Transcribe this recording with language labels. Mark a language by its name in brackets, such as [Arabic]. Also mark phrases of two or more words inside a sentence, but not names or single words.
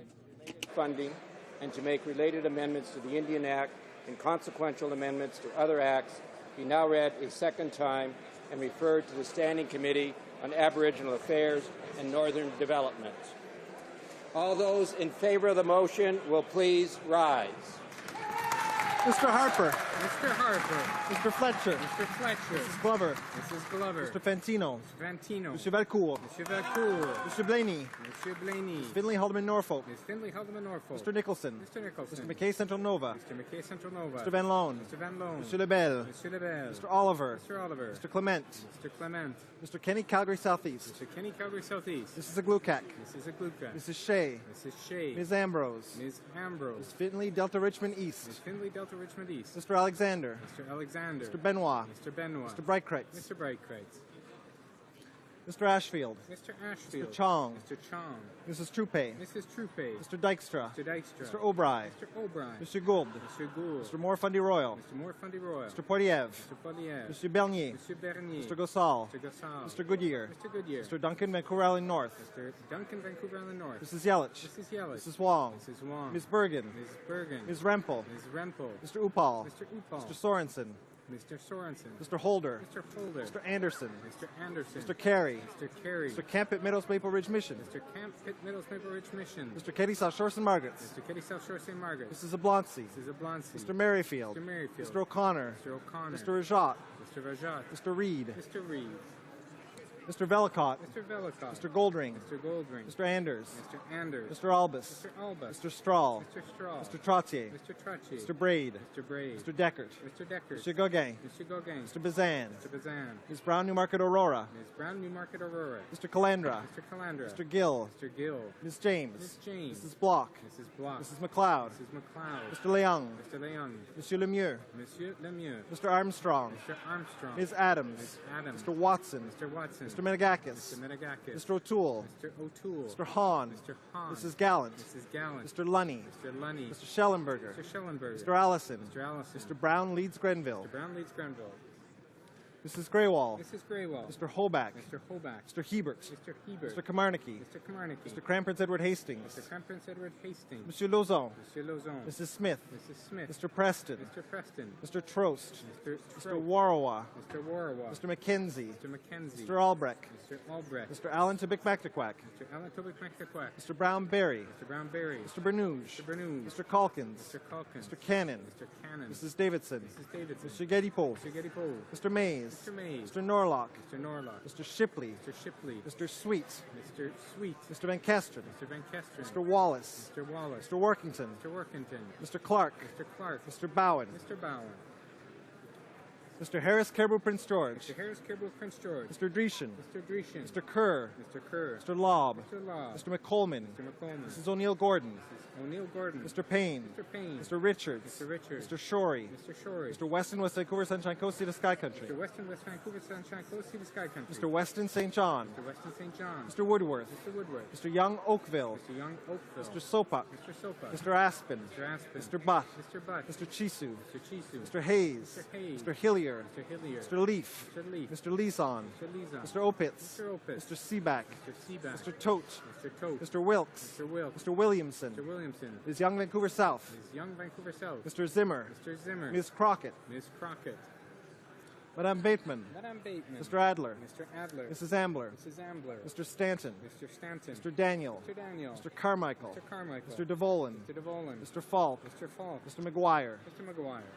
[English] Funding and to make related amendments to the Indian Act and consequential amendments to other acts be now read a second time and referred to the Standing Committee on Aboriginal Affairs and Northern Development. All those in favor of the motion will please rise. Mr. Harper. Mr. Harper. Mr. Fletcher. Mr. Fletcher. Mrs. Glover. Mrs. Glover. Mr. Fantino. Mr. Fantino. Mr. Valcourt. Mr. Valcourt. Mr. Blaney. Mr. Blaney. Ms. Finley Haldeman Norfolk. Ms. Finley Haldeman Norfolk. Mr. Nicholson. Mr. Nicholson. Mr. McKay Central Nova. Mr. McKay Central Nova. Mr. Van Loan. Mr. Van Loan. Mr. Lebel. Mr. Lebel. Mr. Oliver. Mr. Oliver. Mr. Clement. Mr. Clement. Mr. Kenny Calgary Southeast. Mr. Kenny Calgary Southeast. Mrs. Aglukak. Mrs. Aglukak. Mrs. Shea. Mrs. Shea. Ms. Ambrose. Ms. Ambrose. Ms. Finley Delta Richmond East. Ms. Finley Delta Richmond East. Mr. Alexander. Mr. Alexander. Mr. Benoit. Mr. Benoit. Mr. Breitkreitz. Mr. Breitkreitz. Mr. Ashfield. Mr. Ashfield. Mr. Chong. Mr. Chong. Mrs. Troupe. Mrs. Troupe. Mr. Dykstra. Mr. Dykstra. Mr. O'Brien. Mr. O'Brien. Mr. Gould. Mr. Gould. Mr. Moore Fundy Royal. Mr. Moore Fundy Royal. Mr. Poiliev. Mr. Poiliev. Mr. Bernier. Mr. Bernier. Mr. Gossal. Mr. Gossal. Mr. Goodyear. Mr. Goodyear. Mr. Duncan, Vancouver Island North. Mr. Duncan, Vancouver Island North. Mrs. Yelich. Mrs. Yelich. Mrs. Wong. Mrs. Wong. Ms. Bergen. Ms. Bergen. Ms. Rempel. Ms. Rempel. Mr. Upal. Mr. Upal. Mr. Sorensen. Mr. Sorensen. Mr. Holder. Mr. Holder. Mr. Anderson. Mr. Anderson. Mr. Carey. Mr. Carey. Mr. Camp at Meadows Maple Ridge Mission. Mr. Camp Pitt Middles Maple Ridge Mission. Mr. Katie South Shore St. Margaret's. Mr. Kitty South Shore St. Margaret. Mrs. Ablonsey. Mrs. Ablonsey. Mr. Merrifield. Mr. Merrifield. Mr. O'Connor. Mr. O'Connor. Mr. Rajat. Mr. Rajat. Mr. Reed. Mr. Reed. Mr. Velicott. Mr. Velicott. Mr. Goldring. Mr. Goldring. Mr. Anders. Mr. Anders. Mr. Albus. Mr. Albus. Mr. Strahl. Mr. Strahl. Mr. Trottier. Mr. Trottier. Mr. Braid. Mr. Braid. Mr. Deckert. Mr. Deckert. Mr. Gauguin. Mr. Gauguin. Mr. Bazan. Mr. Bazan. Ms. Brown, Newmarket, Aurora. Ms. Brown, Newmarket, Aurora. Mr. Calandra. Mr. Calandra. Mr. Gill. Mr. Gill. Ms. James. Ms. James. Mrs. Block. Mrs. Block. Mrs. McLeod. Mrs. McLeod. Mr. Leung. Mr. Leung. Monsieur Lemieux. Monsieur Lemieux. Mr. Armstrong. Mr. Armstrong. Ms. Adams. Ms. Adams. Mr. Watson. Mr. Watson. Mr. Menegakis. Mr. Menegakis. Mr. O'Toole. Mr. O'Toole. Mr. Hahn. Mr. Hahn. Mrs. Gallant. Mrs. Gallant. Mr. Lunny. Mr. Lunny. Mr. Schellenberger. Mr. Schellenberger. Mr. Allison. Mr. Allison. Mr. Brown leads Grenville. Mr. Brown leads Grenville. Mrs. Greywall. Mrs. Greywall. Mr. Hoback. Mr. Hoback. Mr. Hebert. Mr. Hebert. Mr. Kamarnicki. Mr. Kamarnicki. Mr. Crampers Edward Hastings. Mr. Crampers Edward Hastings. Monsieur Lozon. Monsieur Lozon. Mrs. Smith. Mrs. Smith. Mr. Preston. Mr. Preston. Mr. Trost. Mr. Mr. Warawa. Mr. Warawa. Mr. McKenzie. Mr. McKenzie. Mr. Albrecht. Mr. Albrecht. Mr. Allen Tobik Mactaquack. Mr. Alan Tobic McTaquack. Mr. Brown Berry. Mr. Brown Berry. Mr. Bernouge. Mr. Bernouge. Mr. Calkins. Mr. Calkins. Mr. Cannon. Mr. Cannon. Mrs. Davidson. Mrs. Davidson. Mr. Gedipo. Mr. Gedipo. Mr. Mays. Mr. Mays. Mr. Norlock. Mr. Norlock. Mr. Shipley. Mr. Shipley. Mr. Sweet. Mr. Sweet. Mr. Van Kesteren. Mr. Van Kesteren. Mr. Wallace. Mr. Wallace. Mr. Workington. Mr. Workington. Mr. Clark. Mr. Clark. Mr. Bowen. Mr. Bowen. Mr. Harris Caribou Prince George. Mr. Harris Caribou Prince George. Mr. Dreeshen. Mr. Dreeshen. Mr. Kerr. Mr. Kerr. Mr. Lobb. Mr. Law. Mr. McColman. Mr. McColman. Mrs. O'Neill Gordon. Mrs. O'Neill Gordon. Mr. Payne. Mr. Payne. Mr. Richards. Mr. Richards. Mr. Shorey. Mr. Shorey. Mr. Weston, West Vancouver, Sunshine Coast, Sea to Sky Country. Mr. Weston, West Vancouver, Sunshine Coast, Sea to Sky Country. Mr. Weston, St. John. Mr. Weston St. John. Mr. Woodworth. Mr. Woodward. Mr. Young Oakville. Mr. Young Oakville. Mr. Sopak. Mr. Sopa. Mr. Aspen. Mr. Aspen. Mr. Butt. Mr. Butt. Mr. Chisu. Mr. Chisu. Mr. Hayes. Mr. Hayes. Mr. Hillier. Mr. Hillier. Mr. Leaf. Mr. Leaf. Mr. Leeson. Mr. Lezon. Mr. Opitz. Mr. Opitz. Mr. Seaback. Mr. Seaback. Mr. Tote. Mr. Tote. Mr. Wilkes. Mr. Wilkes. Mr. Williamson. Mr. Williamson. Ms. Young Vancouver South. Ms. Young Vancouver South. Mr. Zimmer. Mr. Zimmer. Ms. Crockett. Ms. Crockett. Madame Bateman. Madame Bateman. Mr. Adler. Mr. Adler. Mrs. Ambler. Mrs. Ambler. Mr. Stanton. Mr. Stanton. Mr. Daniel. Mr. Daniel. Mr. Carmichael. Mr. Carmichael. Mr. DeVolen. Mr. DeVolen. Mr. Falk. Mr. Falk. Mr. McGuire. Mr. McGuire.